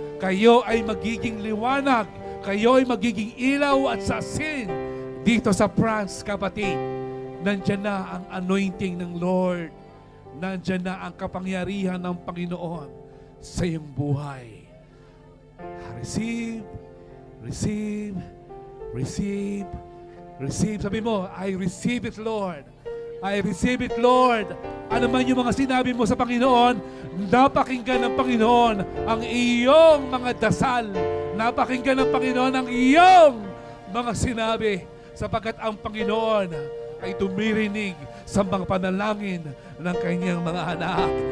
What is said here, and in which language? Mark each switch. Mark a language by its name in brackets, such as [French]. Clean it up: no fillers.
[Filipino] Kayo ay magiging liwanag. Kayo ay magiging ilaw at sasin dito sa France, kapatid. Nandiyan na ang anointing ng Lord. Nandiyan na ang kapangyarihan ng Panginoon sa iyong buhay. [English] Receive, receive, receive, receive. [Filipino] Sabi mo, [English] I receive it, Lord. I receive it, Lord. [Filipino] Ano man yung mga sinabi mo sa Panginoon, napakinggan ng Panginoon ang iyong mga dasal. Napakinggan ng Panginoon ang iyong mga sinabi, sapagkat ang Panginoon ay tumirinig sa mga panalangin ng kanyang mga anak.